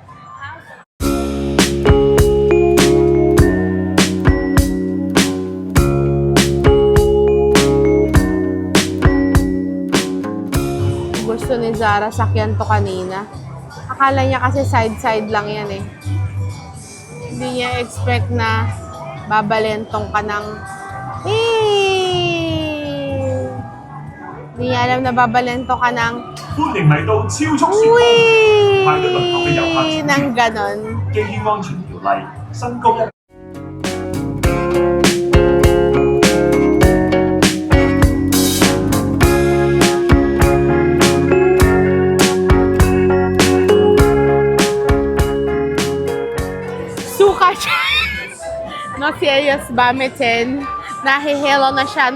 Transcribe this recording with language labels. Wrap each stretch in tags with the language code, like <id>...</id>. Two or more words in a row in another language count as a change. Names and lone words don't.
<tl>Gusto ni Zara sakyan to kanina. Akala niya kasi side-side lang yan eh. Hindi niya expect na babalentong ka ng... Hindi niya alam na babalento ka ng...</tl> <yue>歡迎嚟到超速旋風，派咗輪候嘅遊客前</yue> <tl>Nang ganon.</tl> <yue>基於安全條例，身高1</yue> <tl>Suka siya. No serious ba, Meten? Nahihilo na siya.</tl>